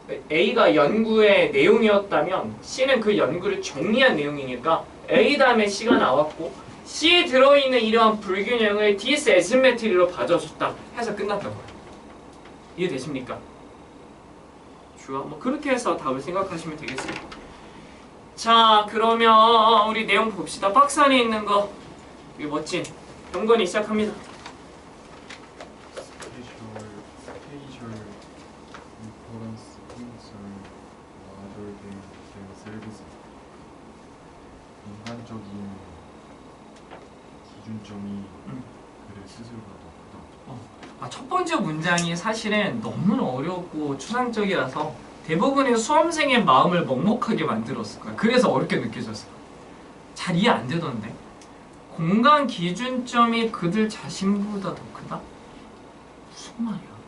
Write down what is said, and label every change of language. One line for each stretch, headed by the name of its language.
Korean: A가 연구의 내용이었다면 C는 그 연구를 정리한 내용이니까 A 다음에 C가 나왔고 C에 들어있는 이러한 불균형을 디스 에시메트리로 봐줘줬다 해서 끝났던 거예요. 이해되십니까? 좋아. 뭐 그렇게 해서 답을 생각하시면 되겠습니다. 자, 그러면 우리 내용 봅시다. 박스 안에 있는 거 이 멋진 경건이 시작합니다.
English: Spatial reference points are larger than themselves.
Korean: 인간적인 기준점이 그들 스스로가 더 크다. 첫 번째 문장이 사실은 너무나 어렵고 추상적이라서 대부분의 수험생의 마음을 먹먹하게 만들었을 거야. 그래서 어렵게 느껴졌을 거야. 잘 이해 안 되던데. 공간 기준점이 그들 자신보다 더 크다? 무슨 말이야?